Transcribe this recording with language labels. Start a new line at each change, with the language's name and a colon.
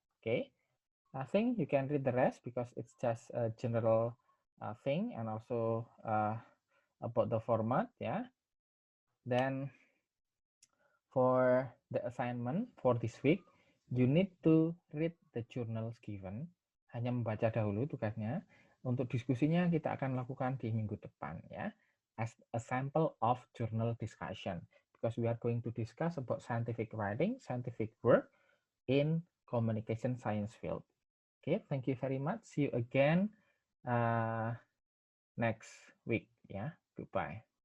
English: Okay, I think you can read the rest because it's just a general thing and also about the format. Yeah. Then for the assignment for this week, you need to read the journals given.
Indonesian: Hanya membaca dahulu tugasnya. Untuk diskusinya kita akan lakukan di minggu depan ya.
English: As a sample of journal discussion. Because we are going to discuss about scientific writing, scientific work in communication science field. Okay, thank you very much. See you again next week. Yeah, goodbye.